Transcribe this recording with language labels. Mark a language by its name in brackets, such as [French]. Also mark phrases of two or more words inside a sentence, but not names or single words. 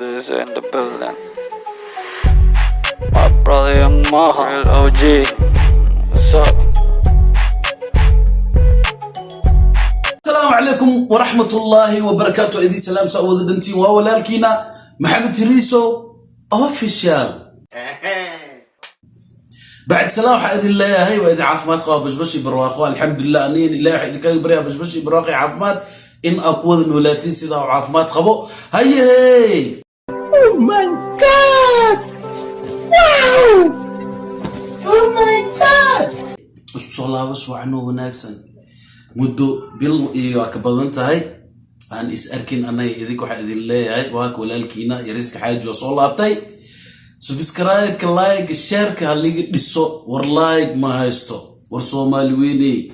[English] is in the building. My brother Young Maha, real O G. What's up? [Arabic] السلام عليكم ورحمة الله وبركاته. [Somali] Idin salaam, soo wada dhantiin. Waa walaalkiina Maxamed Tiriso Official. Bacd salaam, waxaa idin leeyahay, waa idin caafimaad qaba, bashbash iyo barwaaqo. Alxamdulillaah, aniin Ilaahay waxaa idinkaga baryaa bashbash iyo barwaaqo iyo caafimaad. In aad ku wada noolaatiin sida uu caafimaad qabo. Haye, [English] hey! Oh my God! Wow! Oh my God! [Somali] Isku soo laabasho wacan oo wanaagsan. Muddo bil iyo waa ka badan tahay. Aan is arkin anay idinka waxaa idin leeyahay, waa ka walaalkiina Yariska Xaaji oo soo laabtay. Subscribe-ka, like, share-ka ha liga dhiso. War like ma haysto. War Soomaali weyne.